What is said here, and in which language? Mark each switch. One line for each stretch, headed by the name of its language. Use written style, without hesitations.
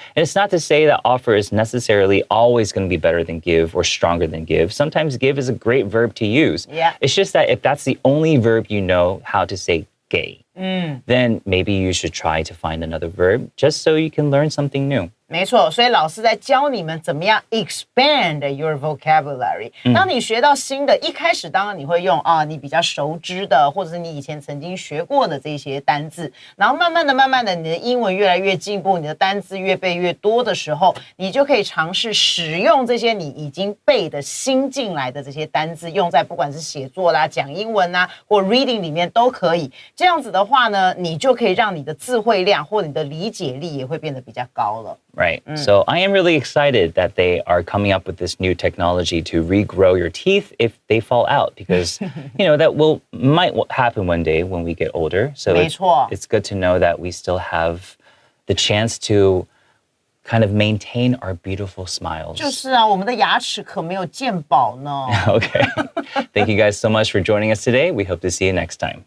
English: And it's not to say that offer is necessarily always going to be better than give or stronger than give. Sometimes give is a great verb to use. Yeah. It's just that if that's the only verb you know how to say gay, then maybe you should try to find another verb just so you can learn something new.
Chinese: 没错，所以老师在教你们怎么样
English: expand your vocabulary。
Chinese: 当你学到新的，一开始当然你会用你比较熟知的，或者是你以前曾经学过的这些单字，然后慢慢的，你的英文越来越进步，你的单字越背越多的时候，你就可以尝试使用这些你已经背的新进来的这些单字，用在不管是写作啦、讲英文啊，或 reading 里面都可以。这样子的话呢，你就可以让你的词汇量或你的理解力也会变得比较高了。
English: Right. So I am really excited that they are coming up with this new technology to regrow your teeth if they fall out, because that might happen one day when we get older. So it's good to know that we still have the chance to kind of maintain our beautiful smiles.
Chinese: 就是啊，我们的牙齿可没有健保呢。
English: Okay. Thank you guys so much for joining us today. We hope to see you next time.